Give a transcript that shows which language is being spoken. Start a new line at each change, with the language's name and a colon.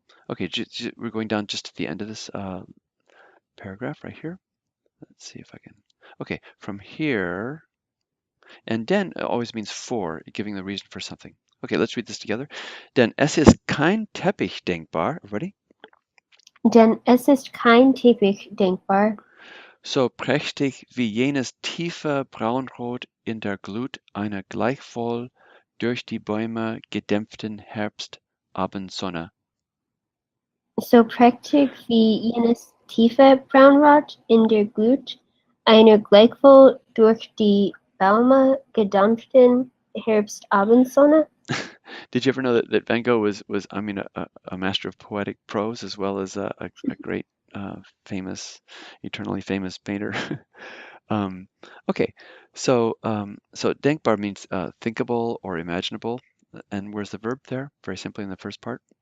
English: Okay, we're going down just to the end of this paragraph right here. Let's see if I can. Okay, from here, and den always means for, giving the reason for something. Okay, let's read this together.
German: Denn es ist kein Teppich denkbar.
English: Ready?
German: Denn es ist kein Teppich denkbar, so prächtig wie jenes tiefe Braunrot in der Glut einer gleichwohl durch die Bäume gedämpften Herbstabendsonne. so prächtig wie jenes tiefe Braunrot in der Glut einer gleichwohl durch die Bäume gedämpften Herbstabendsonne.
English: Did you ever know that Van Gogh was I mean a master of poetic prose as well as a great famous, eternally famous painter? Um, okay, so denkbar means thinkable or imaginable, and where's the verb there? Very simply in the first part.